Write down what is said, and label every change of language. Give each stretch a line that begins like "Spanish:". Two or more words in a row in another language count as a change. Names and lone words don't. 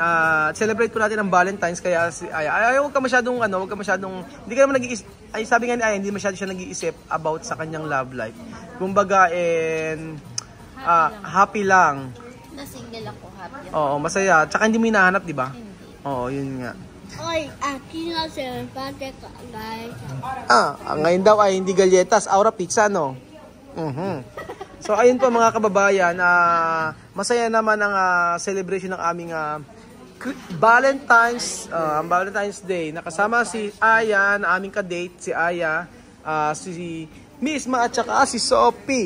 Filipino: Celebrate po natin ang Valentine's kaya si Aya. Huwag ka masyadong hindi ka naman nag-iisip. Ay sabi nga ni Aya, hindi masyado siya nag-iisip about sa kanyang love life. Kumbaga happy lang. Na single ako, happy. Oo, masaya. Tsaka hindi mo hinahanap, di ba? Hindi. Oo, yun nga. Oy,
Spanish: aquí no se empate guys.
Filipino: Ngayon daw ay hindi galletas, aura pizza, no? So ayun po mga kababayan, masaya naman ang celebration ng aming Valentine's Day. Nakasama si Aya, na aming ka-date, si Aya, si Misma at saka si Sophie.